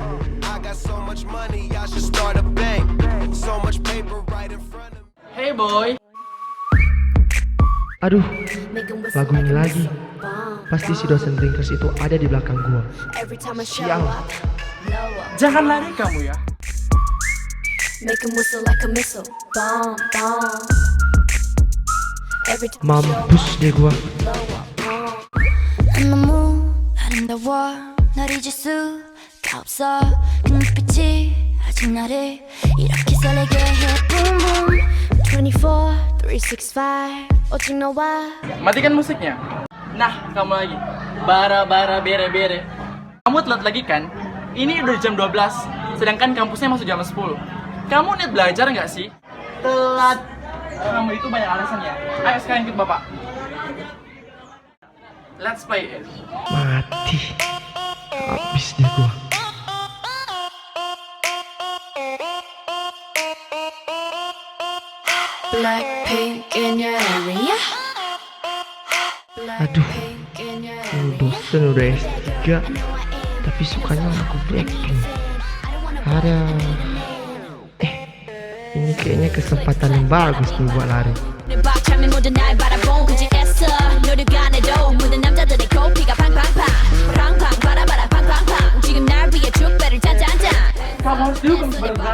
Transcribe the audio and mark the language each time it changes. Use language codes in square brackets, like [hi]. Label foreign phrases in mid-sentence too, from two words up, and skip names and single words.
[en] Hey boy. [id] Aduh, lagu ini lagi. Pasti si dosen Blinkers itu ada di belakang gua. Sial. Jangan lari kamu ya. [en] Make 'em whistle like a missile. Bomb, bomb. Every time [id] Mampus deh gua. [ko] 너무 아름다워 널 잊을 수가 없어 그 눈빛이 아직 나를 이렇게 설레게 해 [en] Boom boom [ko] 24, 365 오직 너와 [id] Matikan musiknya. Nah, kamu lagi. Bara bere. Kamu telat lagi kan? Ini udah jam 12, sedangkan kampusnya masuk jam 10. Kamu niat belajar nggak sih? Telat. Kamu itu banyak alasan ya. Ayo sekarang ikut bapak. [en] Let's play it. [id] Mati. Habis deh gua. [en] Blackpink in your area [id] Aduh, [en] Blackpink in your [id] ini [en] area [id] dosen udah S3, tapi sukanya lagu Blackpink. Ada. Ini kayaknya kesempatan yang bagus nih buat lari. [ko] 벅참이 모든 날 바라본 그지했어 노력 안 해도 모든 남자들의 코피가 팡팡팡 팡팡 바라바라 팡팡팡 지금 날 위해 축배를 짠짠짠 [id] Kamu harus dukung berat.